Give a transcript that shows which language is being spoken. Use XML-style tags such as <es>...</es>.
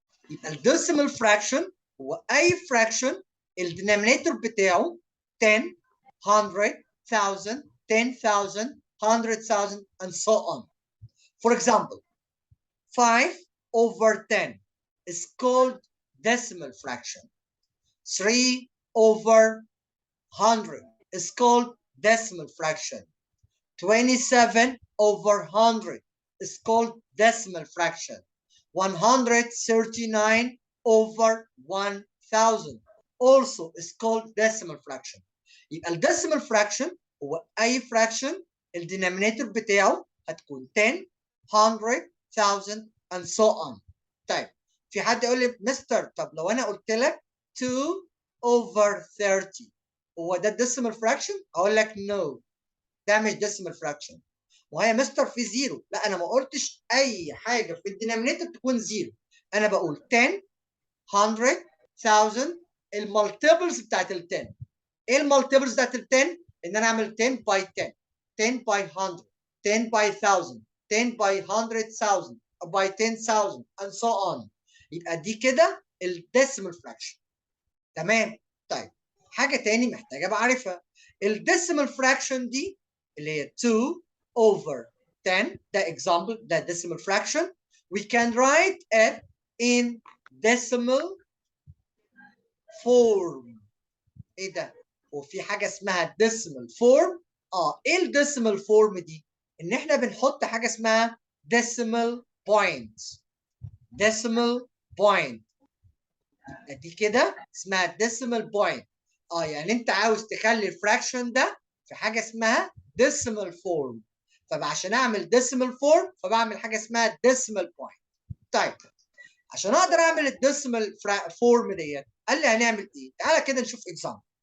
<ar>يبقى الديسيمال fraction هو أي fraction الدينامينيتور بتاعه 10 100 1000 10,000 100,000</ar> <en>and so on. For example, 5 over 10 is called decimal fraction. 3 over 100 is called decimal fraction. 27 over 100 is called decimal fraction. 139 over 1000 also is called decimal fraction.</en> <ar>يبقى الديسيمال fraction هو أي fraction الدينامينيتور بتاعه هتكون 10 100 1000</ar> <en>and so on.</en> <ar>طيب في حد يقول لي مستر طب لو أنا قلت لك</ar> <en>2 over 30</en> <ar>هو ده الديسيمال fraction؟ أقول لك</ar> <en>no</en> <ar>ده مش decimal fraction. وهي مستر في زيرو، لا انا ما قلتش اي حاجه في الدينامينيتور تكون زيرو، انا بقول 10 100 1000 المالتيبلز بتاعت ال 10. ايه المالتيبلز بتاعت ال 10؟ ان انا اعمل 10 باي 10 10 باي 100 10 باي 1000 10 باي 100,000 باي 10,000</ar> <en>and so on.</en> <ar>يبقى دي كده الديسيمال fraction. تمام. طيب حاجه تاني محتاجه بعرفها. الديسيمال fraction دي اللي هي</ar> <en>2 over 10</en> <ar>ده example ده decimal fraction.</ar> <en>We can write it in decimal form.</en> <ar>ايه ده؟ هو في حاجه اسمها decimal form؟ ايه الديسيمال فورم دي؟ ان احنا بنحط حاجه اسمها decimal point. decimal point دي كده اسمها decimal point. يعني انت عاوز تخلي الفراكشن ده في حاجه اسمها decimal form. فعشان اعمل decimal form فبعمل حاجه اسمها decimal point. طيب عشان اقدر اعمل الديسيمال فورم ديت قال لي هنعمل ايه؟ تعالى كده نشوف اكزامبل.</ar>